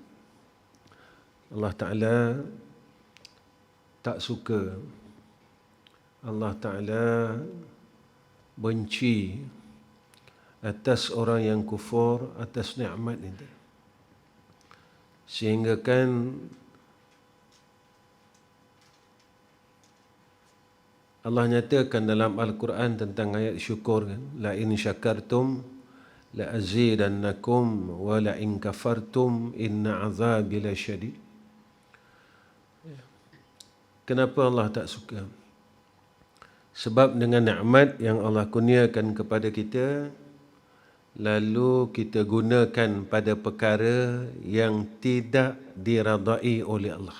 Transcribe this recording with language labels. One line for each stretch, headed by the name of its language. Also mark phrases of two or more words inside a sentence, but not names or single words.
Malay: Allah Ta'ala tak suka, Allah Ta'ala benci atas orang yang kufur atas nikmat itu. Sehingga kan Allah nyatakan dalam Al-Quran tentang ayat syukur kan,
Arabic: لئن شكرتم لأزيدنكم ولئن كفرتم إن عذابي لشديد.
Malay: Kenapa Allah tak suka? Sebab dengan nikmat yang Allah kurniakan kepada kita, lalu kita gunakan pada perkara yang tidak diradai oleh Allah.